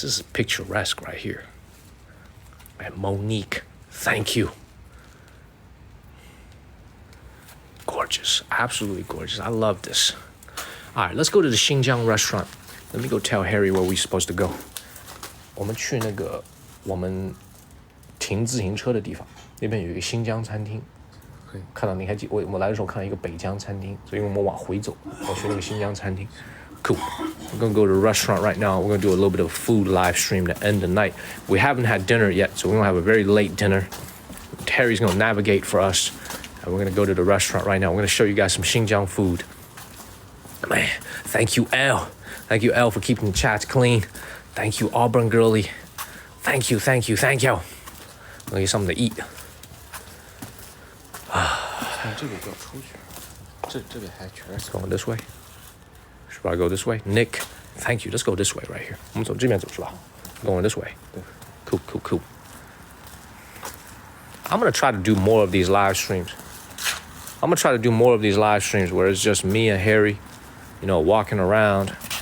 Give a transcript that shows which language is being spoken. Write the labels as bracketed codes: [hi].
[en] This is picturesque right here. And Monique, thank you. Gorgeous. Absolutely gorgeous. I love this. All right, let's go to the Xinjiang restaurant. Let me go tell Harry where we're supposed to go. [zh] 我们去那个我们停自行车的地方，那边有一个新疆餐厅。看到你还记我来的时候看到一个北疆餐厅，所以我们往回走，我去那个新疆餐厅。 [en] Cool. We're gonna go to a restaurant right now. We're gonna do a little bit of a food live stream to end the night. We haven't had dinner yet, so we're gonna have a very late dinner. Terry's gonna navigate for us, and we're gonna go to the restaurant right now. We're gonna show you guys some Xinjiang food. Man, thank you, Elle. Thank you, Elle, for keeping the chats clean. Thank you, Auburn girlie. Thank you. I'm gonna get something to eat. [zh] 这个要出去，这边还全是。 [en] Going this way. Should I go this way? Nick, thank you. Let's go this way right here. [zh] 我们走这边走是吧？ [en] Going this way. Cool. I'm gonna try to do more of these live streams. I'm gonna try to do more of these live streams where it's just me and Harry, walking around.